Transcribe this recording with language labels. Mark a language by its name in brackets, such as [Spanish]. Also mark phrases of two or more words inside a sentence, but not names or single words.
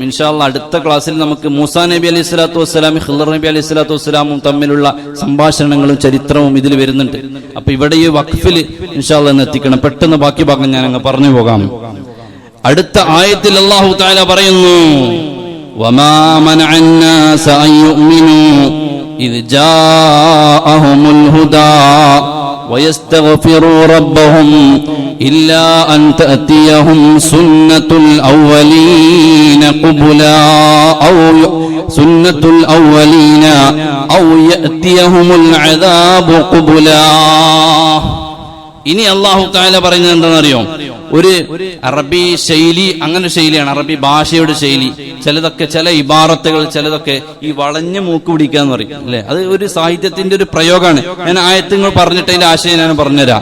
[Arabic] إن شاء الله [Malayalam] അടുത്ത ക്ലാസ്സിൽ നമുക്ക് മൂസാ നബി [Arabic] عليه الصلاة والسلام [Malayalam] ഖിളർ നബി [Arabic] عليه الصلاة والسلام [Malayalam] തമ്മിലുള്ള സംഭാഷണങ്ങളും ചരിത്രവും ഇതിൽ വരുന്നുണ്ട്. അപ്പൊ ഇവിടെ ഈ വഖഫിൽ [Arabic] إن شاء الله [Malayalam] എത്തിക്കണം. പെട്ടെന്ന് ബാക്കി ഭാഗം ഞാൻ അങ്ങ് പറഞ്ഞു പോകാം. അടുത്ത ആയത്തിൽ അല്ലാഹു തആല പറയുന്നു, [Arabic] وما منع الناس أن يؤمنوا إذ جاءهم الهدى ويستغفروا ربهم إلا أن تأتيهم سنة الأولين قبلا سنة الأولين أو يأتيهم العذاب قبلا. [Malayalam] ഇനി [Arabic] الله تعالى [Malayalam] പറയുന്നത് എന്താണെന്നറിയോ? ഒരു അറബി ശൈലി, അങ്ങനെ ശൈലിയാണ് അറബി ഭാഷയുടെ ശൈലി. ചിലതൊക്കെ ചില ഇബാറത്തുകൾ ചിലതൊക്കെ ഈ വളഞ്ഞു മൂക്ക് പിടിക്കാന്ന് പറയും അല്ലെ, അത് ഒരു സാഹിത്യത്തിന്റെ ഒരു പ്രയോഗമാണ്. ഞാൻ ആയത്തുകൾ പറഞ്ഞിട്ട് അതിന്റെ ആശയം ഞാൻ പറഞ്ഞുതരാം.